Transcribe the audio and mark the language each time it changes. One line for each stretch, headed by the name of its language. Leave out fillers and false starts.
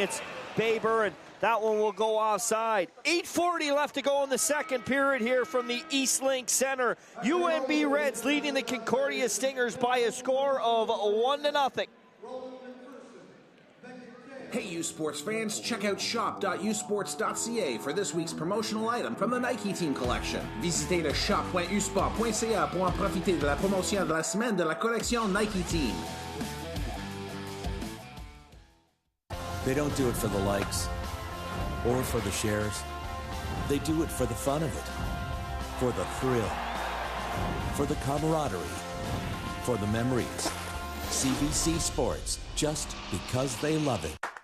English: It's Baber, and that one will go offside. 8:40 left to go in the second period here from the East Link Center. UNB Reds leading the Concordia Stingers by a score of 1-0. Hey, U Sports fans, check out shop.usports.ca for this week's promotional item from the Nike Team collection.
French: Visitez le shop.usport.ca pour en profiter de la promotion de la semaine de la collection Nike Team.
English: They don't do it for the likes or for the shares. They do it for the fun of it, for the thrill, for the camaraderie, for the memories. CBC Sports, just because they love it.